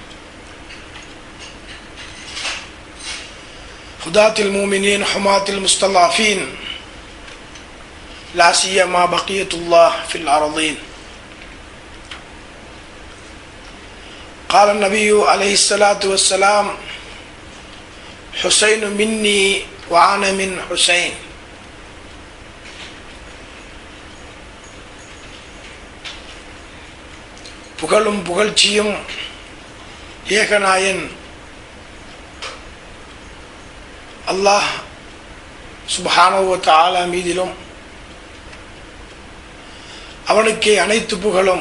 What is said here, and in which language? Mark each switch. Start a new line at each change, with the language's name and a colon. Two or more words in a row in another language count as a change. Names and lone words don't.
Arabic: هداة المؤمنين حماة المستضعفين لا سيما بقية الله في الأرضين. قال النبي عليه الصلاة والسلام حسين مني وأنا من حسين.
Tamil: புகழும் புகழ்ச்சியும் ஏகநாயன்
Arabic: الله سبحانه وتعالى
Tamil: மீதிலும் அவனுக்கே அனைத்து புகழும்.